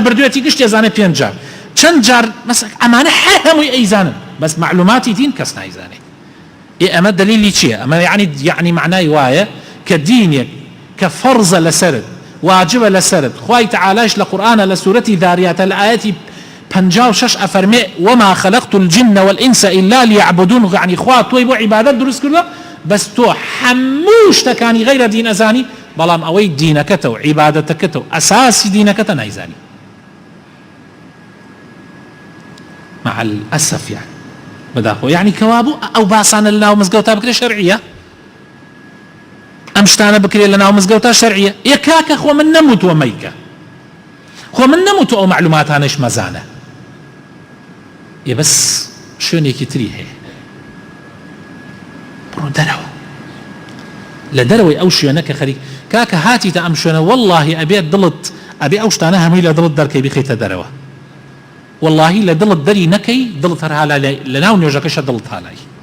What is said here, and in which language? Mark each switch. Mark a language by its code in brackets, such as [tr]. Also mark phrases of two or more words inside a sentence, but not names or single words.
[ckb] بردوێتی گشتی ئەزانێ 5 جار چەند جار ئەمانە هەمووی ئەیزانن بەس معلوماتی دین کەس نایزانێ ئەمە دلیلی چییە ئەمە یعنی معنای وایە کە دینێک کە فەرزە لەسەرت واجبە لەسەرت خوای تەعالایش لە قورئانە لە سوورەتی ذاریاتە لە ئایەتی 56 ئەفەرمێ [ar] وما خلقت الجن والإنس إلا ليعبدون [ckb] يعني خوا تۆی بۆ عیبادەت دروست کردووە بەس تۆ هەموو شتەکانی غەیرە دین ئەزانی بەڵام ئەوەی دینەکەتە و عیبادەتەکەتە و ئەساسی دینەکەتە نایزانی [ar] مع الأسف [ckb] يعني بداخۆ يعني کەوابوو ئەو باسانە لە ناو مزگەوتا بکرێ شەرعیە ئەم شتانە بکرێ لە ناو مزگەوتا شەرعیە یەکاکە خۆ من نەموتووە مەیکە خۆ من نەموتووە ئەو معلوماتانەش مەزانە ێ بەس شوێنێکی تری هەیە بڕۆ دەرەوە لە دەرەوەی ئەو شوێنە کە خەریک کاکە هاتیتە ئەم شوێنە واللهی ئەبێت دڵت ئەبێ ئەو شتانە هەمووی لە دڵت دەرکەی بخەیتە دەرەوە واللهی لە دڵت دەری نەکەی دڵت هەر هالای لە ناو نوێژەکەشە دڵت هالای